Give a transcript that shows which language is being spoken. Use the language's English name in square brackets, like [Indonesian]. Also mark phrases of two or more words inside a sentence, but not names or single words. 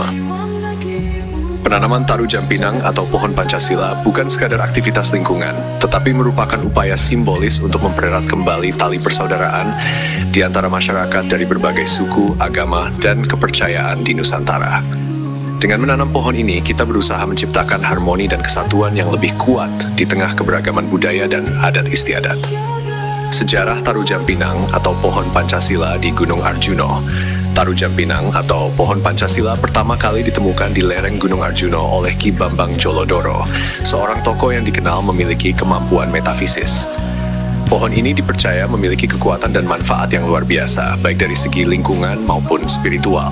[Indonesian] Penanaman taru jampinang atau pohon Pancasila bukan sekadar aktivitas lingkungan, tetapi merupakan upaya simbolis untuk mempererat kembali tali persaudaraan di antara masyarakat dari berbagai suku, agama, dan kepercayaan di Nusantara. Dengan menanam pohon ini, kita berusaha menciptakan harmoni dan kesatuan yang lebih kuat di tengah keberagaman budaya dan adat istiadat. Sejarah taru jampinang atau pohon Pancasila di Gunung Arjuno. Taru jampinang atau pohon Pancasila pertama kali ditemukan di lereng Gunung Arjuno oleh Ki Bambang Jolodoro, seorang tokoh yang dikenal memiliki kemampuan metafisis. Pohon ini dipercaya memiliki kekuatan dan manfaat yang luar biasa, baik dari segi lingkungan maupun spiritual.